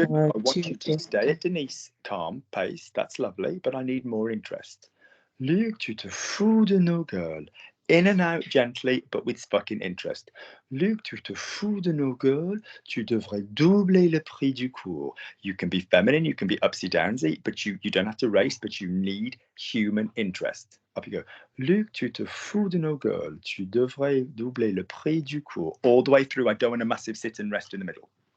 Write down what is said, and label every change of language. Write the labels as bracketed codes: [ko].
[en] I want you to stay at Denise. Calm pace. That's lovely, but I need more interest. [fr] Luc, tu te fous de nos gueules. [en] In and out gently, but with fucking interest. [fr] Luc, tu te fous de nos gueules. Tu devrais doubler le prix du cours. [en] You can be feminine, you can be upsy downsy, but you don't have to race, but you need human interest. Up you go. [fr] Luc, tu te fous de nos gueules. Tu devrais doubler le prix du cours. [en] All the way through. I don't want a massive sit and rest in the middle.